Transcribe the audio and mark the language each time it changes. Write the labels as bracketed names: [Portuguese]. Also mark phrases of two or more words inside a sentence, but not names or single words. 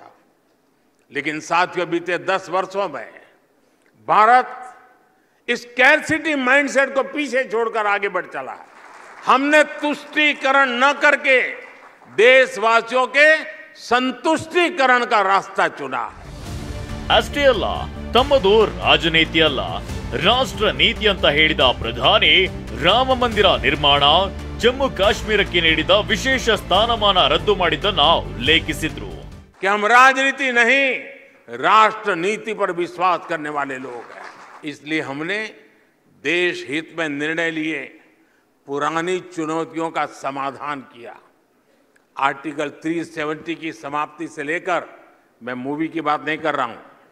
[Hindi] लेकिन साथियों, बीते 10 वर्षों में भारत इस [English] scarcity mindset [Hindi] को पीछे छोड़कर आगे बढ़ चला है। हमने तुष्टीकरण न करके देशवासियों के संतुष्टीकरण का रास्ता चुना है। [Kannada] ಅಷ್ಟೇ ಅಲ್ಲ, ತಮ್ಮದು ರಾಜನೀತಿ ಅಲ್ಲ, ರಾಷ್ಟ್ರ ನೀತಿ ಅಂತ ಹೇಳಿದ ಪ್ರಧಾನಿ ರಾಮ ಮಂದಿರ ನಿರ್ಮಾಣ, ಜಮ್ಮು ಕಾಶ್ಮೀರಕ್ಕೆ ನೀಡಿದ ವಿಶೇಷ ಸ್ಥಾನಮಾನ ರದ್ದು ಮಾಡಿದ್ದನ್ನ ಉಲ್ಲೇಖಿಸಿದ್ರು. [Hindi] कि हम राजनीति नहीं, राष्ट्र नीति पर विश्वास करने वाले लोग हैं। इसलिए हमने देश हित में निर्णय लिए, पुरानी चुनौतियों का समाधान किया। आर्टिकल 370 की समाप्ति से लेकर, मैं मूवी की बात नहीं कर रहा हूं,